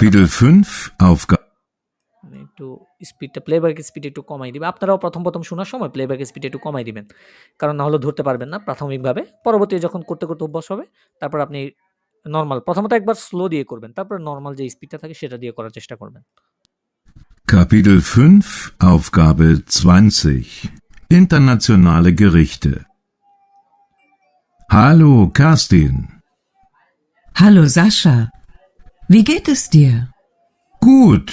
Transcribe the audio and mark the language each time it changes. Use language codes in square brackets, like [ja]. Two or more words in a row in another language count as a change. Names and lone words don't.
[de] Kapitel 5 Aufgabe [bn] আমি একটু স্পিডটা প্লেব্যাক স্পিড একটু কমাই দিবে। আপনারাও প্রথম শোনার সময় প্লেব্যাক স্পিড একটু কমাই দিবেন, কারণ না হলে ধরতে পারবেন না প্রাথমিকভাবে। পরবর্তী যখন করতে অভ্যাস হবে, তারপর আপনি নর্মাল প্রথমত একবার স্লো দিয়ে করবেন, তারপর নর্মাল যে স্পিডটা থাকে সেটা দিয়ে করার চেষ্টা করবেন। [de] Kapitel 5 Aufgabe 20 Internationale Gerichte. Hallo, Kerstin. Hallo Sascha, wie geht es dir? Gut.